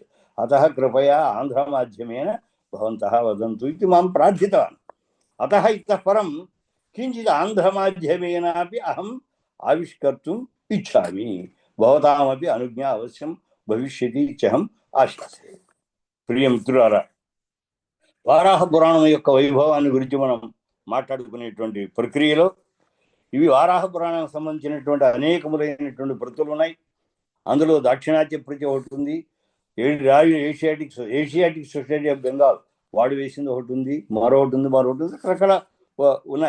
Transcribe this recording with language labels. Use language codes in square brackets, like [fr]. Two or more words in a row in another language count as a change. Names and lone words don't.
[sa] अतः कृपया आन्ध्रमाध्यमेन भवन्तः वदन्तु इति मां प्रार्थितवान्। अतः इतः परं किञ्चित् आन्ध्रमाध्यमेनापि अहम् आविष्कर्तुम् इच्छामि। भवतामपि अनुज्ञा अवश्यं भविष्यति इत्यहम् आशासे। [te] ప్రియమిత్రులారా, వారాహ పురాణం యొక్క వైభవాన్ని గురించి మనం మాట్లాడుకునేటువంటి ప్రక్రియలో ఇవి వారాహ పురాణానికి సంబంధించినటువంటి అనేకములైనటువంటి ప్రతులు ఉన్నాయి. అందులో దాక్షిణాత్య ప్రతి ఒకటి ఉంది, ఏషియాటిక్ సొసైటీ ఆఫ్ బెంగాల్ వాడు వేసింది ఒకటి ఉంది, మరొకటి ఉంది, రకరకాల ఉన్నాయి.